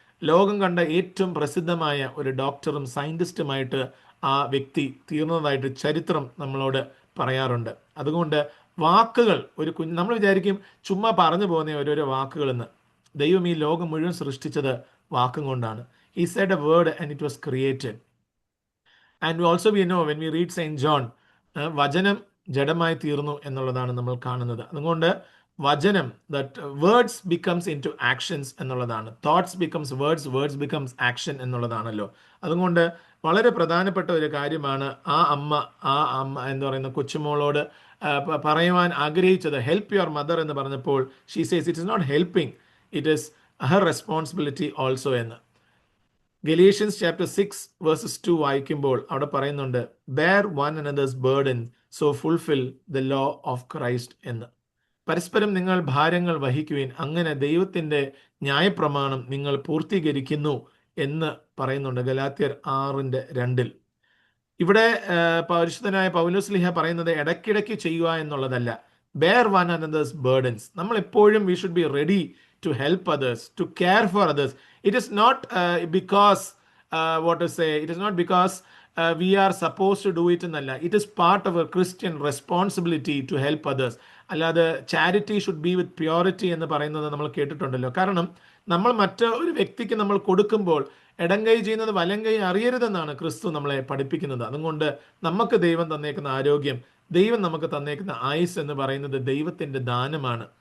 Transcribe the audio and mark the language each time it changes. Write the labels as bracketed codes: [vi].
[ml] ലോകം കണ്ട ഏറ്റവും പ്രസിദ്ധമായ ഒരു ഡോക്ടറും സയൻറ്റിസ്റ്റുമായിട്ട് ആ വ്യക്തി തീർന്നതായിട്ട് ചരിത്രം നമ്മളോട് പറയാറുണ്ട്. അതുകൊണ്ട് വാക്കുകൾ ഒരു നമ്മൾ വിചാരിക്കും ചുമ്മാ പറഞ്ഞു പോകുന്ന ഓരോരോ വാക്കുകളെന്ന്. ദൈവം ഈ ലോകം മുഴുവൻ സൃഷ്ടിച്ചത് വാക്കും കൊണ്ടാണ്. [en] He said a word and it was created. And also we know when we read Saint John, [ml] വചനം ജഡമായി തീർന്നു എന്നുള്ളതാണ് നമ്മൾ കാണുന്നത്. അതുകൊണ്ട് വചനം, [en] that words becomes into actions [ml] എന്നുള്ളതാണ്. [en] thoughts becomes words, words becomes action [ml] എന്നുള്ളതാണല്ലോ. അതുകൊണ്ട് വളരെ പ്രധാനപ്പെട്ട ഒരു കാര്യമാണ് ആ അമ്മ എന്താ പറയുന്ന കൊച്ചുമോളോട് പറയുവാൻ ആഗ്രഹിച്ചത്. [en] help your mother [ml] എന്ന് പറഞ്ഞപ്പോൾ [en] she says it is not helping, it is her responsibility also [ml] എന്ന്. [en] Galatians chapter 6 verses 2 [ml] വായിക്കുമ്പോൾ അവിടെ പറയുന്നുണ്ട്, [en] bear one another's burden so fulfil the law of Christ [ml] എന്ന്. പരസ്പരം നിങ്ങൾ ഭാരങ്ങൾ വഹിക്കുവിൻ, അങ്ങനെ ദൈവത്തിൻ്റെ ന്യായപ്രമാണം നിങ്ങൾ പൂർത്തീകരിക്കുന്നു എന്ന് പറയുന്നുണ്ട് ഗലാത്യർ 6:2. ഇവിടെ പരിശുദ്ധനായ പൗലോസ്ലീഹ പറയുന്നത് ഇടയ്ക്കിടയ്ക്ക് ചെയ്യുക എന്നുള്ളതല്ല, [en] Bear one another's burdens. [ml] നമ്മൾ എപ്പോഴും [en] We should be ready to help others, to care for others. It is not because it is not because we are supposed to do it [ml] എന്നല്ല. [en] It is part of a Christian responsibility to help others. [ml] അല്ലാതെ [en] charity should be with purity [ml] എന്ന് പറയുന്നത് നമ്മൾ കേട്ടിട്ടുണ്ടല്ലോ. കാരണം നമ്മൾ മറ്റൊരു വ്യക്തിക്ക് നമ്മൾ കൊടുക്കുമ്പോൾ ഇടങ്കൈ ചെയ്യുന്നത് വലങ്കൈ അറിയരുതെന്നാണ് ക്രിസ്തു നമ്മളെ പഠിപ്പിക്കുന്നത്. അതുകൊണ്ട് നമുക്ക് ദൈവം തന്നേക്കുന്ന ആരോഗ്യം, ദൈവം നമുക്ക് തന്നേക്കുന്ന ആയുസ് എന്ന് പറയുന്നത് ദൈവത്തിൻ്റെ ദാനമാണ്.